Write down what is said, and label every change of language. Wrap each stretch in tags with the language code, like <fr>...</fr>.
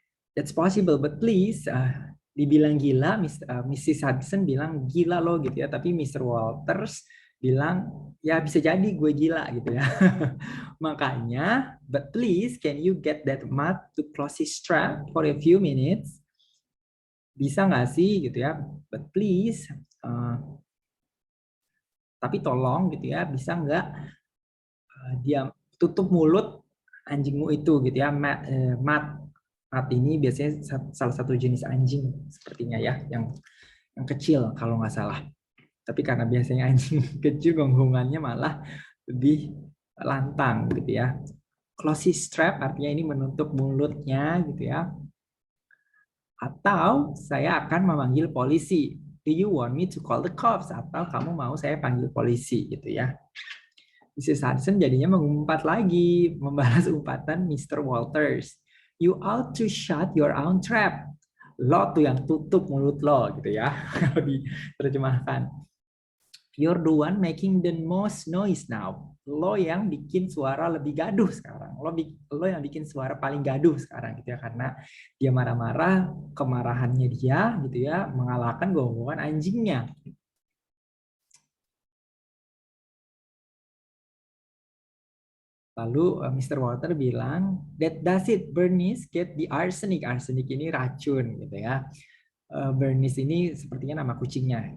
<en>That's possible, but please,</en> <id>dibilang gila,</id> <en>Mrs.</en> <id>Hudson bilang gila lo gitu ya, tapi Mr. Walters bilang ya bisa jadi gue gila gitu ya. Makanya,</id> <en>but please, can you get that mat to close his trap for a few minutes?</en> <id>Bisa nggak sih gitu ya?</id> <en>But please,</en> <id>tapi tolong gitu ya, bisa nggak dia tutup mulut anjingmu itu gitu ya, Matt ini biasanya salah satu jenis anjing sepertinya ya, yang kecil kalau nggak salah. Tapi karena biasanya anjing kecil gonggongannya malah lebih lantang gitu ya. Close his trap artinya ini menutup mulutnya gitu ya. Atau saya akan memanggil polisi.</id> <en>Do you want me to call the cops?</en> <id>Atau kamu mau saya panggil polisi gitu ya. Mrs. Hudson jadinya mengumpat lagi, membalas umpatan Mr. Walters.</id> <en>You ought to shut your own trap.</en> <id>Lo tuh yang tutup mulut lo gitu ya. Kalau diterjemahkan.</id> <en>You're the one making the most noise now.</en> <id>Lo yang bikin suara lebih gaduh sekarang. Lo yang bikin suara paling gaduh sekarang gitu ya, karena dia marah-marah, kemarahannya dia gitu ya mengalahkan gonggongan anjingnya. Lalu Mr.</id> <en>Walter</en> <id>bilang,</id> <en>that does it, Bernice, get the arsenic.</en> <id>Arsenic ini racun gitu ya. Bernice ini sepertinya nama kucingnya.</id>